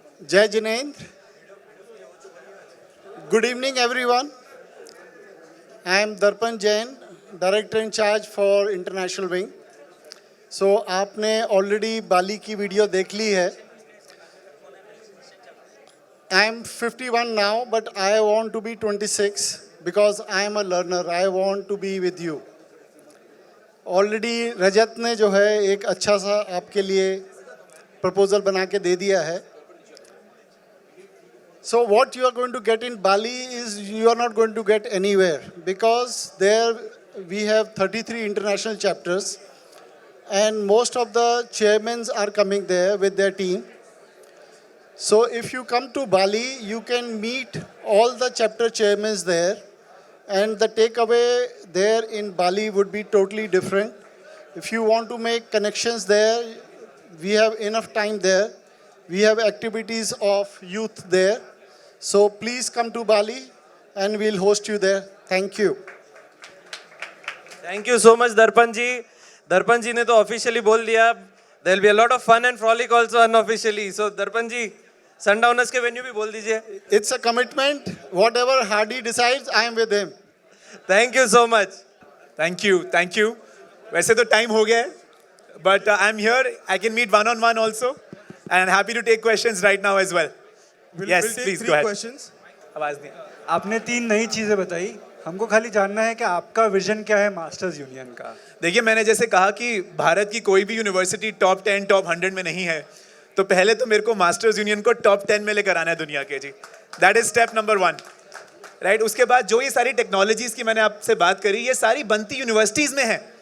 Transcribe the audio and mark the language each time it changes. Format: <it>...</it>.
<hi>जय Jinendra.</hi> <en>Good evening, everyone. I am Darpan Jain, Director in charge for International Wing.</en> <hi>So, आपने already बाली की video देख ली है.</hi> <en>I am 51 now, but I want to be 26 because I am a learner. I want to be with you.</en> <hi>Already रजत ने जो है एक अच्छा सा आपके लिए प्रपोजल बना के दे दिया है.</hi> <en>So what you are going to get in Bali is you are not going to get anywhere, because there we have 33 international chapters and most of the chairmen are coming there with their team. So if you come to Bali, you can meet all the chapter chairmen there, and the takeaway there in Bali would be totally different. If you want to make connections there, we have enough time there. We have activities of youth there. So please come to Bali and we'll host you there. Thank you. Thank you so much, Darpan ji.</en> <hi>Darpan ji ने तो officially बोल दिया.</hi> <en>There will be a lot of fun and frolic also unofficially. So Darpan ji, Sundowners</en> <hi>के</hi> <en>venue</en> <hi>भी बोल दीजिए.</hi> <en>It's a commitment. Whatever Hardy decides, I am with him. Thank you so much. Thank you.</en> <hi>वैसे तो time हो गया है,</hi> <en>but I'm here. I can meet one-on-one also, and happy to take questions right now as well. Yes, please go ahead. Questions.</en> <hi>आवाज नहीं. आपने 3 नई चीजें बताई, हमको खाली जानना है कि आपका विजन क्या है मास्टर्स यूनियन का। देखिए, मैंने जैसे कहा कि भारत की कोई भी यूनिवर्सिटी टॉप 10 टॉप 100 में नहीं है, तो पहले तो मेरे को मास्टर्स यूनियन को टॉप 10 में लेकर आना है दुनिया के जी.</hi> <en>That is step number 1, right.</en> <hi>उसके बाद जो ये सारी टेक्नोलॉजीज की मैंने आपसे बात करी, ये सारी बनती यूनिवर्सिटीज में है.</hi>